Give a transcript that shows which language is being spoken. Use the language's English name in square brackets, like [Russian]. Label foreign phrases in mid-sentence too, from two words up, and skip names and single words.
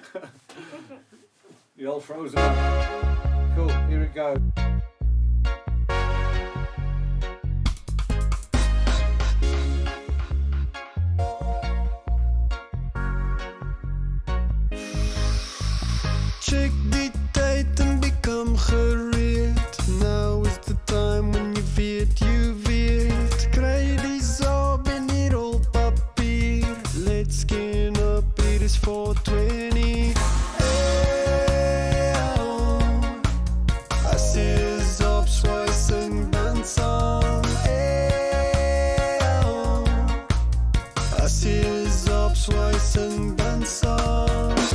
[English] You're all frozen up. Cool, here it goes. [Afrikaans] Check die tyd en become gereed. [English] Now is the time when you weet. [Afrikaans] Kry die saab en die rolpapier. [English] Let's skin up, it is 4.20. [Afrikaans] As jy is op swaai sing dan saam. As jy is op swaai sing dan saam.